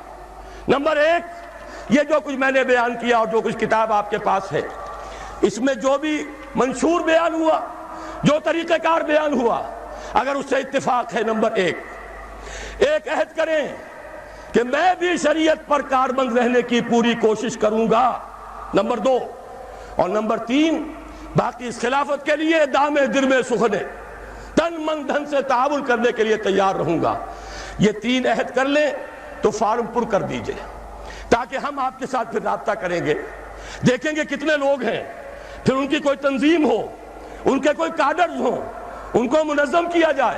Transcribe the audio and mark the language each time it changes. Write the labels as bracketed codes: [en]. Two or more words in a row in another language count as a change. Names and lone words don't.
[ur] نمبر 1، یہ جو کچھ میں نے بیان کیا اور جو کچھ کتاب آپ کے پاس ہے، اس میں جو بھی منشور بیان ہوا، جو طریقہ کار بیان ہوا، اگر اس سے اتفاق ہے، نمبر 1 ایک عہد کریں کہ میں بھی شریعت پر کاربند رہنے کی پوری کوشش کروں گا، نمبر 2، اور نمبر 3 باقی اس خلافت کے لیے دام درم سخنے، تن من دھن سے تعاون کرنے کے لیے تیار رہوں گا۔ یہ 3 عہد کر لیں تو فارم پر کر دیجئے۔ تاکہ ہم آپ کے ساتھ پھر رابطہ کریں گے، دیکھیں گے کتنے لوگ ہیں، پھر ان کی کوئی تنظیم ہو، ان کے کوئی کادرز ہوں، ان کو منظم کیا جائے۔